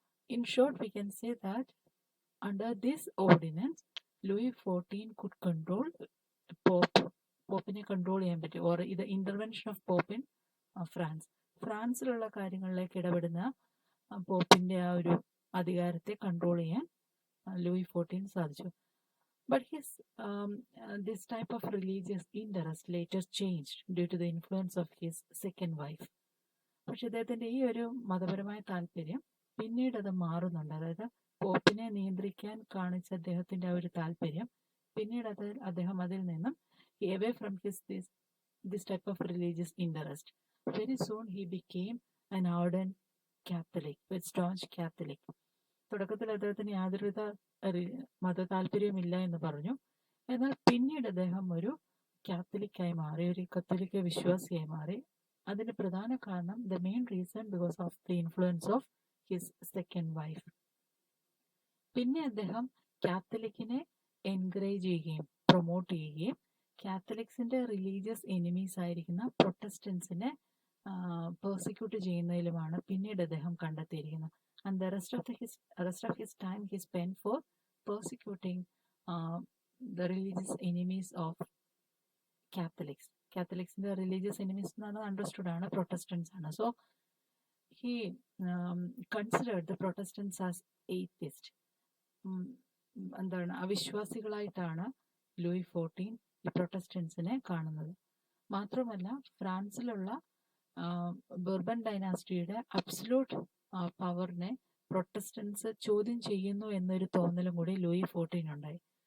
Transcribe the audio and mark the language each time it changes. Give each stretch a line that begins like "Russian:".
English: in short we can say that under this ordinance Louis XIV could control
Malayalam: പോപ്പിനെ control ചെയ്യാൻ പറ്റും. Or ഇത് intervention of pop in ഫ്രാൻസിലുള്ള കാര്യങ്ങളിലേക്ക് ഇടപെടുന്ന പോപ്പിന്റെ ആ ഒരു അധികാരത്തെ കൺട്രോൾ ചെയ്യാൻ ലൂയി 14 സാധിച്ചു.
English: But this type of religious interest later changed due to the influence of his second wife.
Malayalam: പക്ഷെ ഇദ്ദേഹത്തിന്റെ ഈ ഒരു മതപരമായ താല്പര്യം പിന്നീട് അത് മാറുന്നുണ്ട്. അതായത് പോപ്പിനെ നിയന്ത്രിക്കാൻ കാണിച്ച അദ്ദേഹത്തിന്റെ ആ ഒരു താല്പര്യം പിന്നീട് അദ്ദേഹം അതിൽ നിന്നും
English: away from this type of religious interest. Very soon he became an ardent Catholic, a staunch Catholic.
Malayalam: തുടക്കത്തിൽ അദ്ദേഹത്തിന് യാതൊരുവിധ മത താല്പര്യമില്ല എന്ന് പറഞ്ഞു. എന്നാൽ പിന്നീട് അദ്ദേഹം ഒരു കാത്തലിക്കായി മാറി, ഒരു കത്തോലിക്ക വിശ്വാസിയായി മാറി. അതിന്റെ പ്രധാന കാരണം
English: The main reason because of the influence of his second wife.
Malayalam: പിന്നെ അദ്ദേഹം കാത്തലിക്കിനെ എൻകറേജ് ചെയ്യുകയും പ്രൊമോട്ട് ചെയ്യുകയും കാത്തലിക്സിന്റെ റിലീജിയസ് എനിമീസ് ആയിരിക്കുന്ന പ്രൊട്ടസ്റ്റൻസിനെ പെർസിക്യൂട്ട് ചെയ്യുന്നതിലുമാണ് പിന്നീട് അദ്ദേഹം കണ്ടെത്തിയിരിക്കുന്നത്.
English: And the rest of his time he spent for persecuting the religious enemies of Catholics. Catholics' religious enemies understood ആണ് Protestants ആണ്. So he considered the Protestants as atheist.
Malayalam: എന്താണ്, അവിശ്വാസികളായിട്ടാണ് Louis 14 ഈ പ്രൊട്ടസ്റ്റൻസിനെ കാണുന്നത്. മാത്രമല്ല ഫ്രാൻസിലുള്ള ബർബൻ ഡൈനാസ്റ്റിയുടെ അബ്സല്യൂട്ട് പവറിനെ പ്രൊട്ടസ്റ്റൻസ് ചോദ്യം ചെയ്യുന്നു എന്നൊരു തോന്നലും കൂടി ലൂയി 14 ഉണ്ടായി.